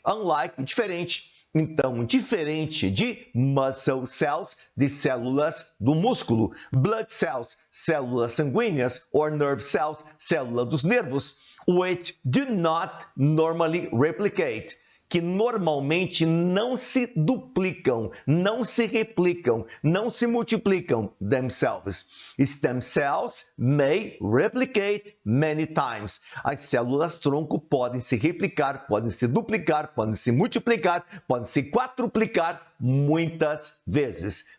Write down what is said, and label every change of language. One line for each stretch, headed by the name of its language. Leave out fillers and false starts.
English: Unlike,
Portuguese: diferente. Então, diferente de
English: muscle cells,
Portuguese: de células do músculo,
English: blood cells,
Portuguese: células sanguíneas,
English: or nerve cells,
Portuguese: célula dos nervos,
English: which do not normally replicate,
Portuguese: que normalmente não se duplicam, não se replicam, não se multiplicam
English: themselves. Stem cells may replicate many times.
Portuguese: As células tronco podem se replicar, podem se duplicar, podem se multiplicar, podem se quadruplicar muitas vezes.